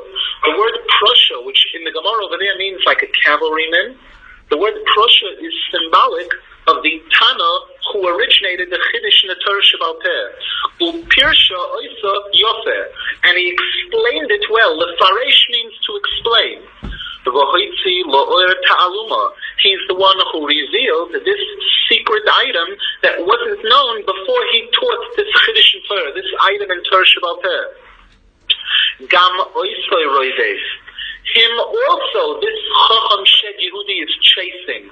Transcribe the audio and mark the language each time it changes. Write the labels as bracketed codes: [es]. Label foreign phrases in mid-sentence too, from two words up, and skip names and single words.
[en] The word Prussia, which in the Gemara over there means like a cavalryman, the word Prussia is symbolic of the Tana who originated the Chiddush in the [he] תורה שבעל פה. ופירשה אותה יפה, [en] and he explained it well. Lefaresh means to explain. [he] והוציא לאור תעלומה. [en] He's the one who revealed this secret item that wasn't known before he taught this Chiddush in Torah, this item in [he] תורה שבעל פה. גם אותו רודף. [en] Him also, this [he] חכם שד יהודי [en] is chasing.